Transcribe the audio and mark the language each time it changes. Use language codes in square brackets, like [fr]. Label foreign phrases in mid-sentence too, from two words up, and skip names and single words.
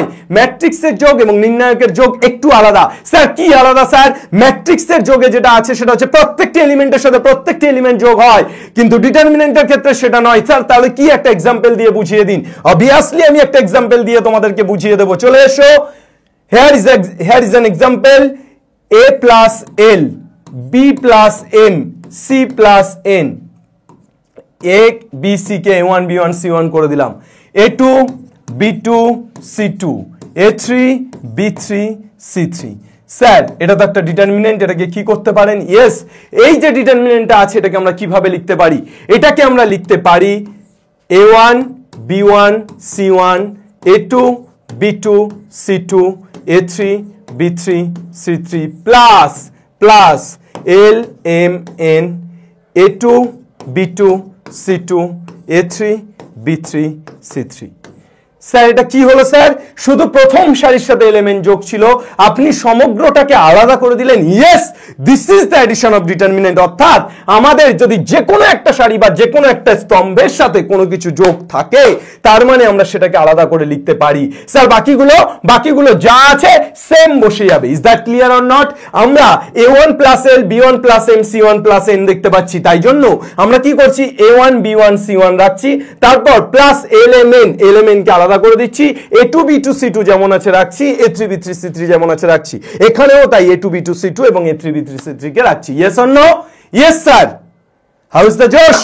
[bn] ম্যাট্রিক্সের যোগ এবং নির্ণায়কের যোগ একটু আলাদা। স্যার কি আলাদা? স্যার ম্যাট্রিক্সের যোগে যেটা আছে সেটা হচ্ছে প্রত্যেকটি এলিমেন্টের সাথে প্রত্যেকটি এলিমেন্ট যোগ হয়, কিন্তু ডিটারমিনেন্টের ক্ষেত্রে সেটা নয়। স্যার তাহলে কি একটা এক্সাম্পল দিয়ে বুঝিয়ে দিন। অবভিয়াসলি আমি একটা এক্সাম্পল দিয়ে তোমাদেরকে বুঝিয়ে দেবো। চলে এসো, [en] here is an example. a plus l, b plus m, c plus n, [bn] a b c কে a1 b1 c1 করে দিলাম, a2 b2 c2, a3 b3 c3। স্যার এটা তো একটা ডিটারমিনেন্ট, এটাকে কি করতে পারেন? ইয়েস, এই যে ডিটারমিনেন্টটা আছে এটাকে আমরা কিভাবে লিখতে পারি? এটাকে আমরা লিখতে পারি a1 b1 c1, a2 b2 c2, a3 b3 c3 প্লাস l m n, a2 b2 c2, a3 b3 c3। স্যার এটা কি হলো? স্যার শুধু প্রথম সারির সাথে এলিমেন্ট যোগ ছিল, আপনি সমগ্রটাকে আলাদা করে দিলেন। [en] Yes, this is the addition of determinant. [bn] অর্থাৎ আমাদের যদি যে কোনো একটা সারি বা যে কোনো একটা স্তম্ভের সাথে কোনো কিছু যোগ থাকে, তার মানে আমরা সেটাকে আলাদা করে লিখতে পারি। স্যার বাকিগুলো যা আছে সেম বসে যাবে। [en] is that clear or not? [bn] আমরা [en] a1 plus l, b1 plus m, c1 plus n [bn] দেখতে পাচ্ছি, তাই জন্য আমরা কি করছি? a1 b1 c1 রাখছি, তারপর প্লাস lmn কে আলাদা করে দিচ্ছি, a2 b2 c2 যেমন আছে রাখছি, a3 b3 c3 যেমন আছে রাখছি। এখানেও তাই a2 b2 c2 এবং a3 b3 c3 কে রাখছি। [en] yes or no? Yes sir, how is the josh.